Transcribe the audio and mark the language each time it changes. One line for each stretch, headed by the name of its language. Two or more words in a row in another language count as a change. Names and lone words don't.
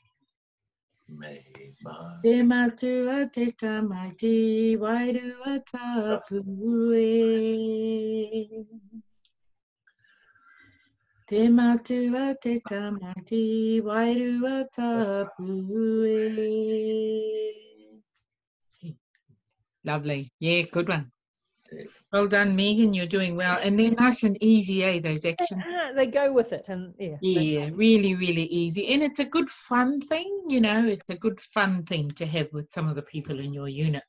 Māori: Te matua te tamaiti, wairua tapu e. Te matua te tamaiti, wairua tapu e.
English: Lovely. Yeah, good one. Well done, Megan. You're doing well. And they're nice and easy, those actions. They go with it. And yeah, really, really easy. And it's a good fun thing, it's a good fun thing to have with some of the people in your unit.